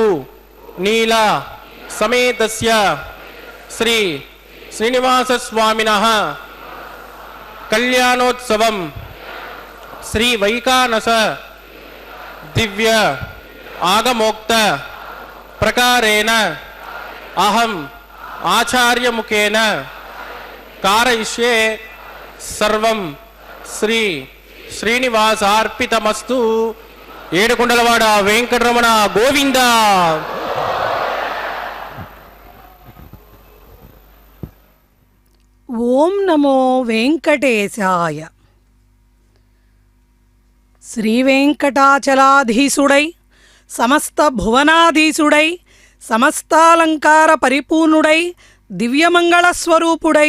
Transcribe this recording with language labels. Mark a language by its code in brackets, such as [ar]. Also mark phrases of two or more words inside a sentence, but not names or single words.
[sa] नीला समेतस्य श्री श्रीनिवास स्वामिनः कल्याणोत्सवं श्री वैकानस दिव्य आगमोक्त प्रकारेण अहम आचार्य मुखेन कारयिष्ये सर्वं श्री श्रीनिवासार्पितमस्तु. [te] ఏడుకొండలవాడ వెంకటరమణ గోవింద. ఓం నమో వెంకటేశాయ. శ్రీ వెంకటాచలాధీసుడై సమస్త భువనాధీసుడై సమస్తాలంకార పరిపూర్ణుడై దివ్యమంగళ స్వరూపుడై